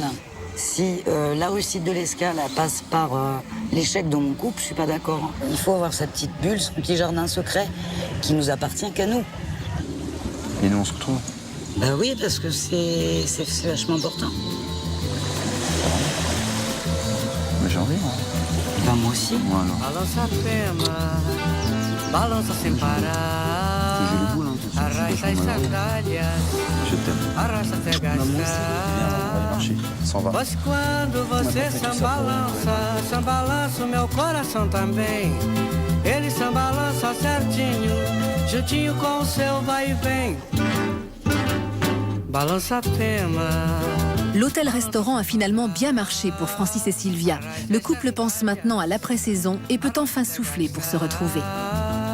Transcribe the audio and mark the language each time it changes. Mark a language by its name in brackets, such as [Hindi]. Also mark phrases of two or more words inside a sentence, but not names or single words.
[French] Si la réussite de l'Escale passe par l'échec de mon couple, je suis pas d'accord. Il faut avoir sa petite bulle, son petit jardin secret qui nous appartient qu'à nous. Et nous on se retrouve. Bah oui, parce que c'est vachement important. Mais j'ai envie, moi. Bah moi aussi. Moi alors. [Portuguese] Balança a pema, balança sem parar. [French] J'ai le boule, hein, tout de suite, [Portuguese] Arrasta as sandálias, [French] Je t'aime. [Portuguese] arrasta até [French] Viens, on va [Portuguese] gastar. [French] aller marcher. S'en va. [Portuguese] Pois quando você sambalança, sambalança o meu coração também. Ele sambalança certinho, juntinho com o seu vai e vem. Balança a pema. [French] L'hôtel-restaurant a finalement bien marché pour Francis et Sylvia. Le couple pense maintenant à l'après-saison et peut enfin souffler pour se retrouver.